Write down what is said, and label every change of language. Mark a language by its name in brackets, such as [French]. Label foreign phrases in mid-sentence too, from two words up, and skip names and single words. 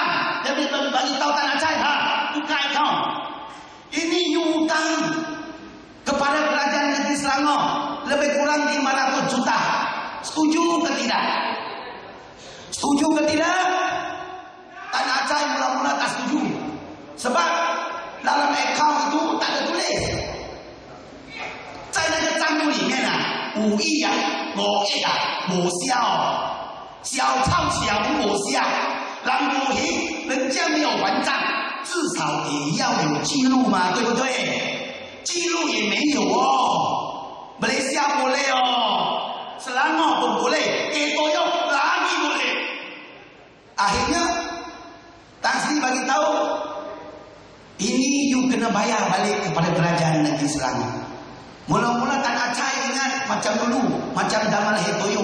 [Malay] Dia bagi tahu Tan Acai, buka account. Ini hutang kepada kerajaan negeri Selangor lebih kurang 500 juta. Setuju ke tidak? Setuju ke tidak? Tan Acai mula-mula tak setuju. Sebab dalam account itu tak ada tulis. [Chinese] 在那个账目里面啊，5亿啊，5亿啊，无效，小抄小无效，然后人家没有还账，至少也要有记录嘛，对不对？记录也没有哦，马来西亚 [Malay] boleh oh, Selangor pun boleh, Toyo lagi boleh. Akhirnya Tan Sri bagi tahu, ini you kena bayar balik kepada kerajaan negeri Selangor. Mula-mula Tan Acai ingat macam dulu, macam zaman Hetoyo.